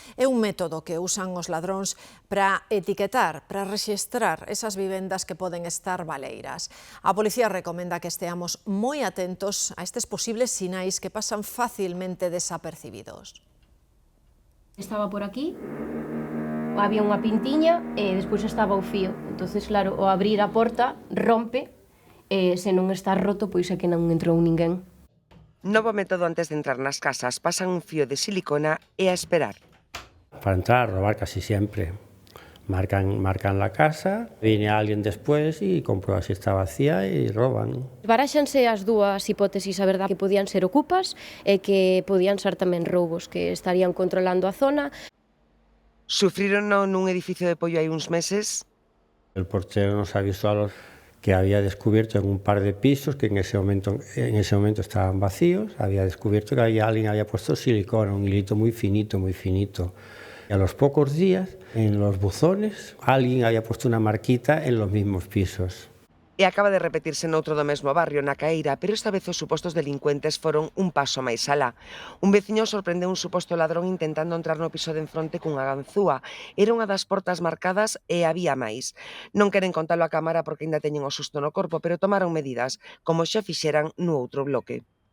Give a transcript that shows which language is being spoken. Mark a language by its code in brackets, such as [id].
[gl] É un método que usan os ladróns para etiquetar, para rexistrar esas vivendas que poden estar baleiras. A policía recomenda que esteamos moi atentos a estes posibles sinais que pasan facilmente desapercibidos. Estaba por aquí, había unha pintiña e despois estaba o fío. Entonces, claro, ao abrir a porta rompe e se non está roto, pois é que non entrou ninguén. Novo método antes de entrar nas casas, pasan un fío de silicona e a esperar. [es] Para entrar, robar casi siempre. Marcan la casa, viene alguien después y comprueba si está vacía y roban. [gl] Baráxanse as dúas hipótesis, a verdade, que podían ser ocupas e que podían ser tamén roubos, que estarían controlando a zona. Sufriron nun edificio de Poio hai uns meses. [es] El portero nos avisó a los que había descubierto en un par de pisos que en ese momento estaban vacíos, había descubierto que alguien había puesto silicona, un hilito muy finito, muy finito. Y a los pocos días, en los buzones, alguien había puesto una marquita en los mismos pisos. [gl] E acaba de repetirse noutro do mesmo barrio, na Caeira, pero esta vez os supostos delincuentes foron un paso máis alá. Un veciño sorprendeu un suposto ladrón intentando entrar no piso de enfronte cunha ganzúa. Era unha das portas marcadas e había máis. Non queren contalo a cámara porque ainda teñen o susto no corpo, pero tomaron medidas, como xa fixeran no outro bloque.